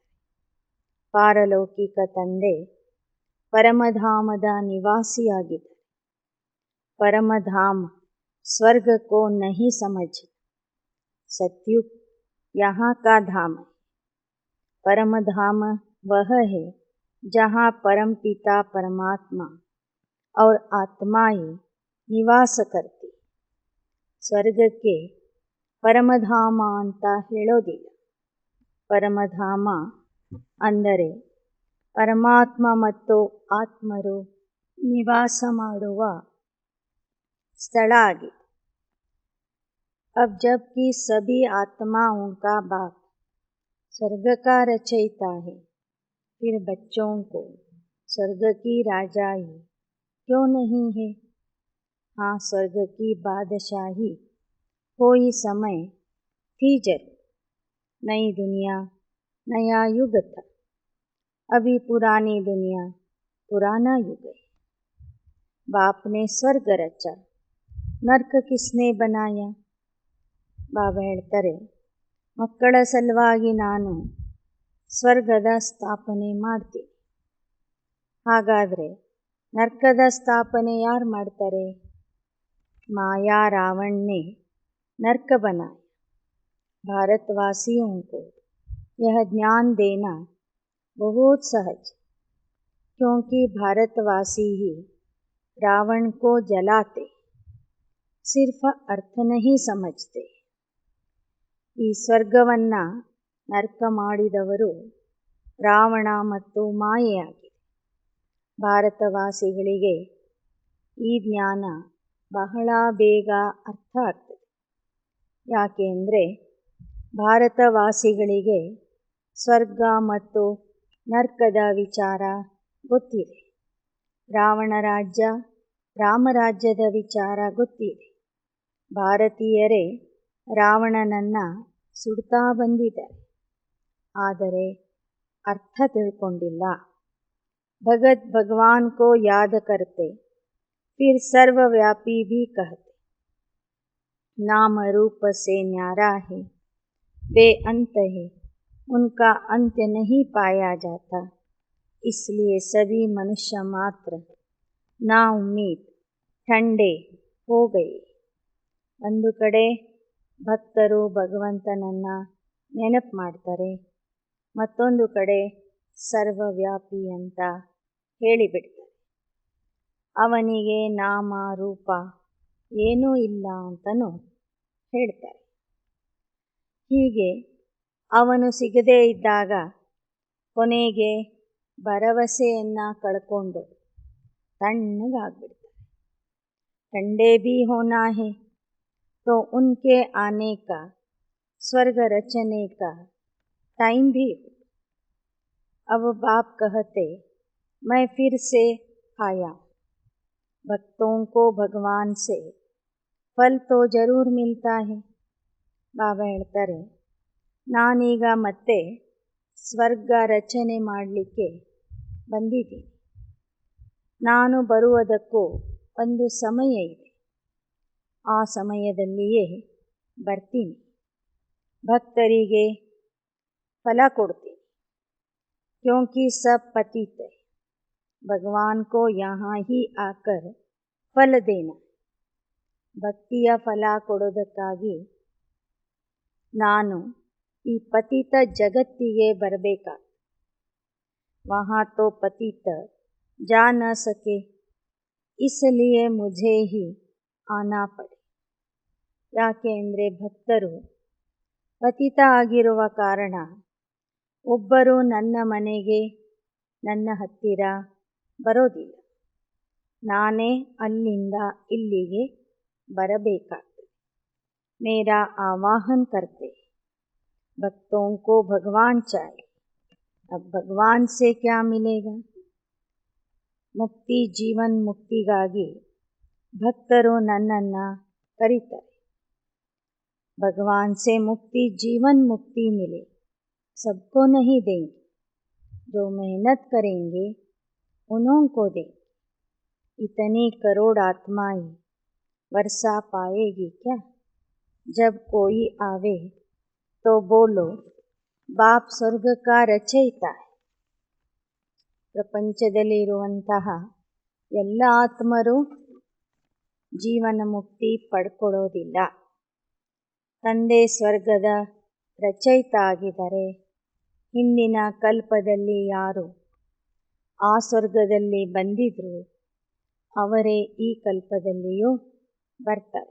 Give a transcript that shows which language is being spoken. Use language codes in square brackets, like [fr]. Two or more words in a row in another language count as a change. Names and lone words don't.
[kn] ಪಾರಲೌಕಿಕ ತಂದೆ ಪರಮಧಾಮದ ನಿವಾಸಿಯಾಗಿದ್ದಾರೆ. [hi] परमधाम स्वर्ग को नहीं समझ, सतयुग यहाँ का धाम है. परमधाम वह है जहाँ परम पिता परमात्मा और आत्माएं निवास करती. [kn] ಸ್ವರ್ಗಕ್ಕೆ ಪರಮಧಾಮ ಅಂತ ಹೇಳೋದಿಲ್ಲ. ಪರಮಧಾಮ ಅಂದರೆ ಪರಮಾತ್ಮ ಮತ್ತು ಆತ್ಮರು ನಿವಾಸ ಮಾಡುವ [hi] स्थल आगे. अब जबकि सभी आत्माओं का बाप स्वर्ग का रचयिता है, फिर बच्चों को स्वर्ग की राजाई क्यों नहीं है. हाँ, स्वर्ग की बादशाही कोई समय थी जरूर. नई दुनिया नया युग था. अभी पुरानी दुनिया पुराना युग है. बाप ने स्वर्ग रचा, नर्क किसने बनाया. [kn] ಬಾಬಾ ಹೇಳ್ತಾರೆ ಮಕ್ಕಳ ಸಲುವಾಗಿ ನಾನು ಸ್ವರ್ಗದ ಸ್ಥಾಪನೆ ಮಾಡ್ತೀನಿ. ಹಾಗಾದರೆ ನರ್ಕದ ಸ್ಥಾಪನೆ ಯಾರು ಮಾಡ್ತಾರೆ. [hi] माया रावणने नर्क बनाया. भारतवासियों को यह ज्ञान देना बहुत सहज, क्योंकि भारतवासी ही रावण को जलाते, सिर्फ अर्थ नहीं समझते. [kn] ಈ ಸ್ವರ್ಗವನ್ನು ನರ್ಕ ಮಾಡಿದವರು ರಾವಣ ಮತ್ತು ಮಾಯೆಯಾಗಿದೆ. ಭಾರತವಾಸಿಗಳಿಗೆ ಈ ಜ್ಞಾನ ಬಹಳ ಬೇಗ ಅರ್ಥ ಆಗ್ತದೆ. ಯಾಕೆ ಅಂದರೆ ಭಾರತವಾಸಿಗಳಿಗೆ ಸ್ವರ್ಗ ಮತ್ತು ನರ್ಕದ ವಿಚಾರ ಗೊತ್ತಿದೆ. ರಾವಣ ರಾಜ್ಯ ರಾಮರಾಜ್ಯದ ವಿಚಾರ ಗೊತ್ತಿದೆ. ಭಾರತೀಯರೇ ರಾವಣನನ್ನು ಸುಡ್ತಾ ಬಂದಿದ್ದಾರೆ, ಆದರೆ ಅರ್ಥ ತಿಳ್ಕೊಂಡಿಲ್ಲ. [hi] भगत भगवान को याद करते, फिर सर्वव्यापी भी कहते। नाम रूप से न्यारा है, बेअंत है, उनका अंत्य नहीं पाया जाता। इसलिए सभी मनुष्य मात्र ना उम्मीद ठंडे हो गए। [kn] ಒಂದು ಕಡೆ ಭಕ್ತರು ಭಗವಂತನನ್ನು ನೆನಪು ಮಾಡ್ತಾರೆ, ಮತ್ತೊಂದು ಕಡೆ ಸರ್ವವ್ಯಾಪಿ ಅಂತ ಹೇಳಿಬಿಡ್ತಾರೆ. ಅವನಿಗೆ ನಾಮ ರೂಪ ಏನೂ ಇಲ್ಲ ಅಂತಲೂ ಹೇಳ್ತಾರೆ. ಹೀಗೆ ಅವನು ಸಿಗದೇ ಇದ್ದಾಗ ಕೊನೆಗೆ ಭರವಸೆಯನ್ನು ಕಳ್ಕೊಂಡು ತಣ್ಣಗಾಗ್ಬಿಡ್ತಾರೆ. [hi] ठंडे भी होना है तो उनके आने का, स्वर्ग रचने का टाइम भी हो। अब बाप कहते, मैं फिर से आया। भक्तों को भगवान से फल तो जरूर मिलता है. [kn] ಬಾಬಾ ಹೇಳ್ತಾರೆ, ನಾನೀಗ ಮತ್ತೆ ಸ್ವರ್ಗ ರಚನೆ ಮಾಡಲಿಕ್ಕೆ ಬಂದಿದ್ದೀನಿ. ನಾನು ಬರುವುದಕ್ಕೂ ಒಂದು ಸಮಯ ಇದೆ. ಆ ಸಮಯದಲ್ಲಿಯೇ ಬರ್ತೀನಿ. ಭಕ್ತರಿಗೆ ಫಲ ಕೊಡ್ತೀನಿ. [hi] क्योंकि सब पतित है, भगवान को यहाँ ही आकर फल देना. [kn] ಭಕ್ತಿಯ ಫಲ ಕೊಡೋದಕ್ಕಾಗಿ ನಾನು ಈ ಪತಿತ ಜಗತ್ತಿಗೆ ಬರಬೇಕಾಗ್ತದೆ. [hi] वहाँ तो पतित जा न सके, इसलिए मुझे ही आना पड़े. [kn] ಯಾಕೆ ಅಂದರೆ ಭಕ್ತರು ಪತಿತ ಆಗಿರುವ ಕಾರಣ ಒಬ್ಬರು ನನ್ನ ಮನೆಗೆ, ನನ್ನ ಹತ್ತಿರ ಬರೋದಿಲ್ಲ. ನಾನೇ ಅಲ್ಲಿಂದ ಇಲ್ಲಿಗೆ ಬರಬೇಕಾಗ್ತದೆ. [hi] मेरा आवाहन करते, भक्तों को भगवान चाहिए. अब भगवान से क्या मिलेगा? [kn] ಮುಕ್ತಿ ಜೀವನ್ ಮುಕ್ತಿಗಾಗಿ ಭಕ್ತರು ನನ್ನನ್ನು ಕರೀತಾರೆ. [hi] भगवान से मुक्ति जीवन मुक्ति मिले, सबको नहीं देंगे. जो मेहनत करेंगे उन्हों को देंगे. इतनी करोड़ आत्माएं वर्षा पाएगी क्या? जब कोई आवे तो बोलो, बाप ಸ್ವರ್ಗ का रचयिता है. [kn] ಪ್ರಪಂಚದಲ್ಲಿರುವಂತಹ ಎಲ್ಲ ಆತ್ಮರು ಜೀವನ ಮುಕ್ತಿ ಪಡ್ಕೊಳ್ಳೋದಿಲ್ಲ. ತಂದೆ ಸ್ವರ್ಗದ ರಚಯಿತ ಆಗಿದ್ದಾರೆ. ಹಿಂದಿನ ಕಲ್ಪದಲ್ಲಿ ಯಾರು ಆ ಸ್ವರ್ಗದಲ್ಲಿ ಬಂದಿದ್ರು ಅವರೇ ಈ ಕಲ್ಪದಲ್ಲಿಯೂ ಬರ್ತಾರೆ.